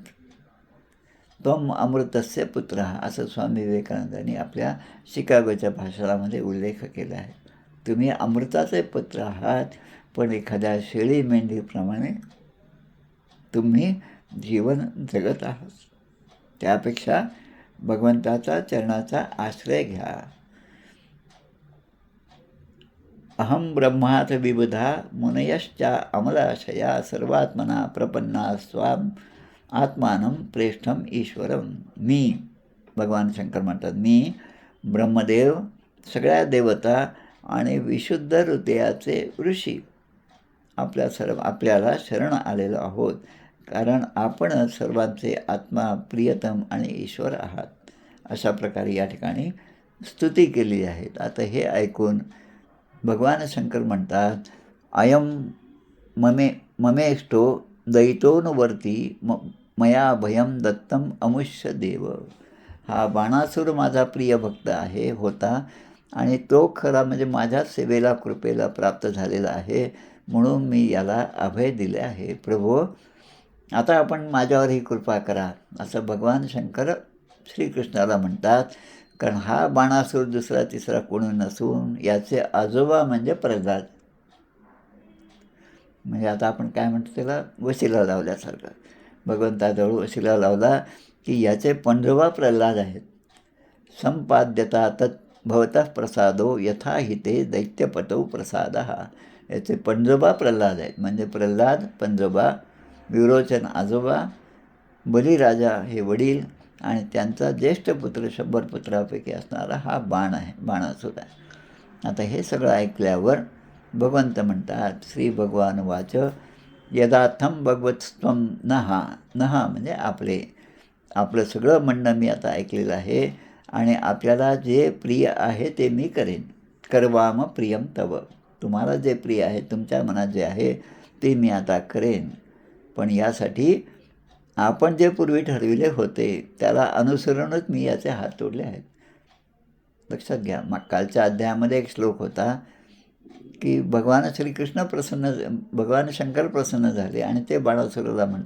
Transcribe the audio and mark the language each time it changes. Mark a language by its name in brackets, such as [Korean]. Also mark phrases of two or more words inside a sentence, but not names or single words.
[Sanskrit] त्वम अमृतस्य पुत्र [Marathi] असं स्वामी विवेकानंदांनी आपल्या शिकागोच्या भाषणामध्ये उल्लेख केला आहे. तुम्ही अमृताचे पुत्र आहात, पण एखाद्या शेळी मेंढीप्रमाणे तुम्ही जीवन जगत आहात. त्यापेक्षा भगवंताचा चरणाचा आश्रय घ्या. [Sanskrit] अहम ब्रह्मात विबुधा मुनयश्चा अमलाशया सर्वात्मना प्रपन्ना स्वाम आत्मानं प्रेष्ठम ईश्वरम. [Marathi] मी, भगवान शंकर म्हणतात, मी ब्रह्मदेव, सगळ्या देवता आणि विशुद्ध हृदयाचे ऋषी आपल्याला शरण आलेलो आहोत, कारण आपण सर्वांचे आत्मा, प्रियतम आणि ईश्वर आहात. अशा प्रकारे या ठिकाणी स्तुती केली आहे. आता हे ऐकून भगवान शंकर म्हणतात, [Sanskrit] अयम ममेष्टो दैतोनुवर्ती मया भयम दत्तम अमुष्य देव. [Marathi] हा बाणासूर माझा प्रिय भक्त होता आणि तो खरा म्हणजे माझ्या सेवेला कृपेला प्राप्त झालेला आहे, म्हणून मी याला अभय दिले आहे. प्रभो, आता आपण माझ्यावर ही कृपा करा, असं भगवान शंकर श्रीकृष्णाला म्हणतात. कारण हा बाणासूर दुसरा तिसरा कोणी नसून याचे आजोबा म्हणजे प्रल्हाद. म्हणजे आता आपण काय म्हणतो त्याला, वशिला लावल्यासारखं. भगवंताजवळ वशिला लावला की याचे 15वा प्रल्हाद आहेत. [Sanskrit] संपाद्यता तत् भवतः प्रसादो यथा हिते दैत्यपटौ प्रसादः. [Marathi] याचे 15वा प्रल्हाद आहेत. म्हणजे प्रल्हाद 15वा, विरोचन आजोबा, बलिराजा हे वडील आणि त्यांचा ज्येष्ठ पुत्र 100 पुत्रापैकी असणारा हा बाण आहे, बाणासूर आहे. आता हे सगळं ऐकल्यावर भगवंत म्हणतात, [Sanskrit] श्री भगवान वाच यदार्थम भगवत्स्त्वं नहा. [Marathi] नहा म्हणजे आपलं सगळं म्हणणं मी आता ऐकलेलं आहे आणि आपल्याला जे प्रिय आहे ते मी करेन. [Sanskrit] कर्वाम प्रियम तव. [Marathi] तुम्हाला जे प्रिय आहे, तुमच्या मनात जे आहे ते मी आता करेन. पण यासाठी आपण जे पूर्वी ठरविले होते त्याला अनुसरूनच मी याचे हात तोडले आहेत. लक्षात घ्या. मग कालच्या अध्यायामध्ये एक श्लोक होता की भगवान भगवान शंकर प्रसन्न झाले आणि ते बाणासुराला म्हणतात.